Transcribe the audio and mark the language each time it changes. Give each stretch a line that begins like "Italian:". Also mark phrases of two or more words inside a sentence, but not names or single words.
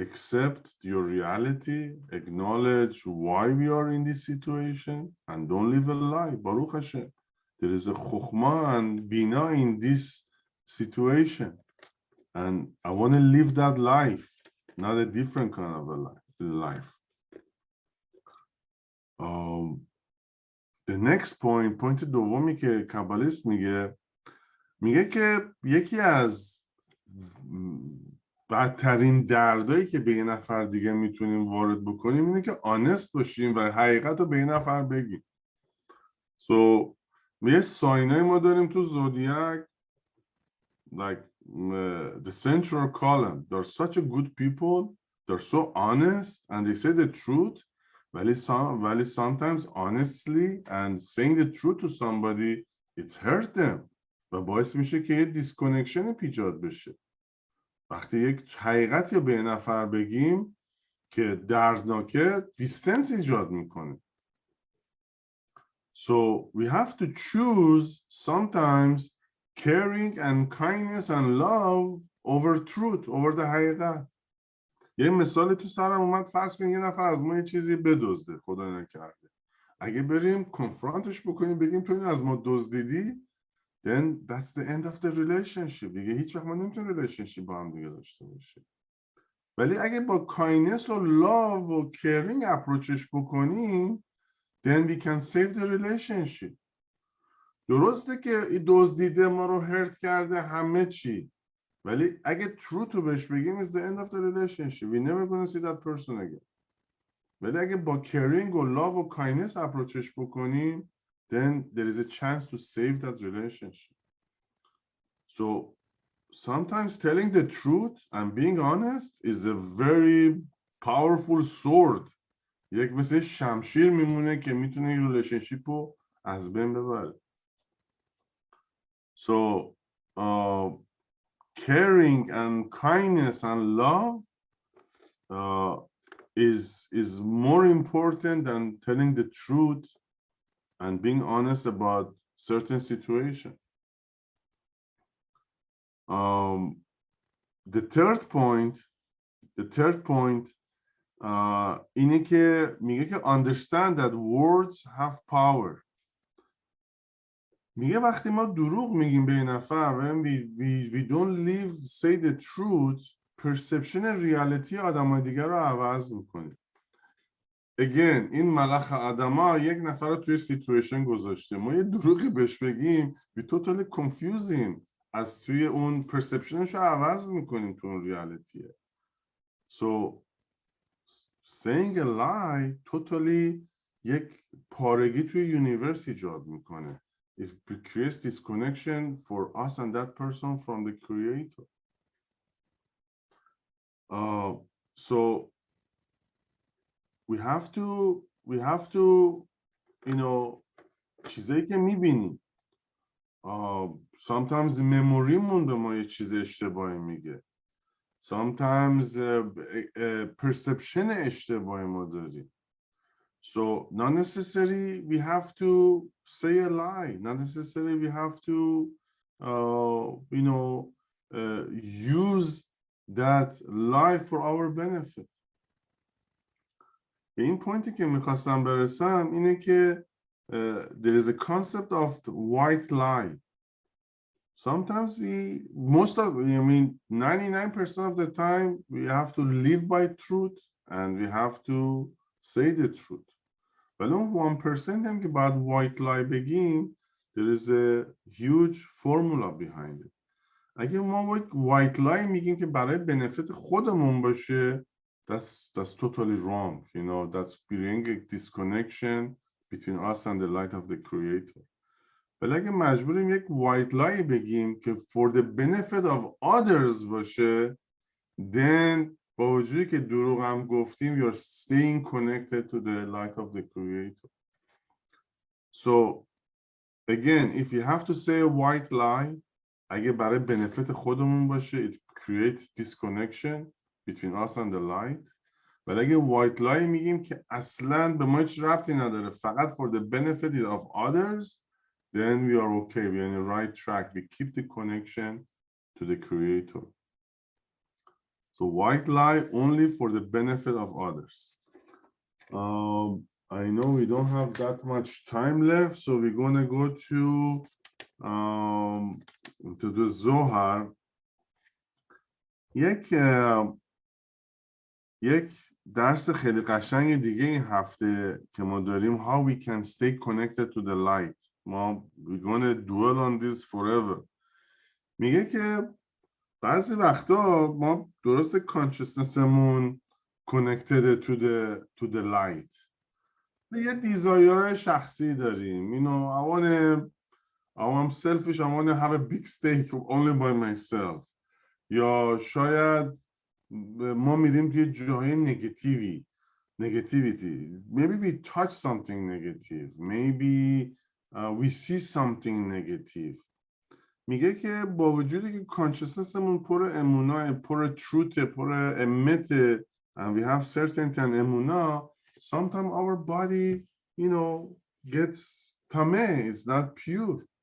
English: accept your reality, acknowledge why we are in this situation, and don't live a lie.
Hebrew: Baruch Hashem.
English: There is a chokhmah and bina in this situation. And I want to live that life, not a different kind of a life. The next point
Persian: دومی که کابالیست میگه که یکی از بدترین دردایی که به یه نفر دیگه میتونیم وارد بکنیم اینه که آنست باشیم و حقیقت رو به یه نفر بگیم. So یه ساینای ما داریم تو زودیاک
English: like the central column. They're such a good people. They're so honest and they say the truth. ولی sometimes honestly and saying the truth to somebody it's hurt them
Persian: و باعث میشه که یه دیسکانکشن ایجاد بشه. وقتی یک حقیقتی رو به یه نفر بگیم که دردناکه دیستنس ایجاد میکنه.
English: So we have to choose sometimes caring and kindness and love over truth, over the حقیقت.
Persian: یه مثال تو سرم اومد، فرض کن یه نفر از ما یه چیزی بدزده، خدا نکرده. اگه بریم کنفرانتش بکنیم بگیم تو این از ما دزدیدی،
English: then that's the end of the relationship.
Persian: دیگه هیچ وقت ما نمیتونیم relationship با هم دیگه داشته باشیم. ولی اگه با kindness و love و caring approachش بکنیم
English: then we can save the relationship.
Persian: درسته که این دزدیده ما رو هرت کرده همه چی، ولی اگه true تو بهش بگیم
English: is the end of the relationship. We never gonna see that person again.
Persian: ولی اگه با caring و love و kindness approachش بکنیم
English: then there is a chance to save that relationship. So sometimes telling the truth and being honest is a very powerful sword.
Persian: یک مثل شمشیر میمونه که میتونه این relationship رو از بین ببره.
English: So caring and kindness and love is more important than telling the truth and being honest about certain situation. The third point
Persian: اینه که میگه که
English: understand that words have power.
Persian: میگه وقتی ما دروغ میگیم به یه نفر
English: when we don't say the truth,
Persian: perception ریالیتی آدمای دیگر رو عوض میکنیم. Again این ملخ آدما یک نفر رو توی سیتویشن گذاشته، ما یه دروغی بهش بگیم
English: we totally confuse him،
Persian: از توی اون perceptionش رو عوض میکنیم تو اون ریالیتیه.
English: So saying a lie totally
Persian: یک پارگی توی یونیورس ایجاد میکنه.
English: It creates disconnection for us and that person from the creator. So we have to you know
Persian: چیزایی که میبینیم sometimes memoryمون به ما یه چیز اشتباهی میگه.
English: Sometimes perception
Persian: اشتباهی ما داریم.
English: So not necessarily we have to say a lie. Not necessarily we have to, use that lie for our benefit.
Persian: به این پوینتی که میخواستم برسم اینه که
English: there is a concept of the white lie. Sometimes 99% of the time we have to live by truth and we have to say the truth.
Persian: ولی اون 1% هم که باید
English: white lie بگیم there is a huge formula behind it.
Persian: اگه ما
English: white lie
Persian: میگیم که برای benefit خودمون باشه
English: that's totally wrong. That's bringing a disconnection between us and the light of the creator.
Persian: ولی اگه مجبوریم یک
English: white lie
Persian: بگیم که
English: for the benefit of others باشه then
Persian: با وجودی که دروغ هم گفتیم
English: you're staying connected to the light of the creator. So again if you have to say a white lie
Persian: اگه برای
English: benefit
Persian: خودمون باشه
English: it creates disconnection between us and the light.
Persian: ولی اگه
English: white lie
Persian: میگیم که اصلاً به ما هیچ ربطی نداره فقط
English: for the benefit of others then we are okay, we are in the right track, we keep the connection to the creator. So white lie only for the benefit of others. I know we don't have that much time left, so we're gonna go to the Zohar.
Persian: یک درس خیلی قشنگ دیگه این هفته که ما داریم
English: how we can stay connected to the light. ما we're gonna dwell on this forever.
Persian: میگه که بعضی وقتا ما درست consciousnessمون
English: connected to the light.
Persian: یه دیزایرهای شخصی داریم.
English: You know, I'm selfish, I want to have a big steak only by myself.
Persian: یا شاید ما میریم توی جاهای negativity.
English: Maybe we touch something negative. Maybe we see something negative.
Persian: میگه که با وجودی که consciousnessمون پر امونا،
English: پر truth،
Persian: پر امیت
English: and we have certainty and امونا, sometimes our body, you know, gets tameh, it's not pure.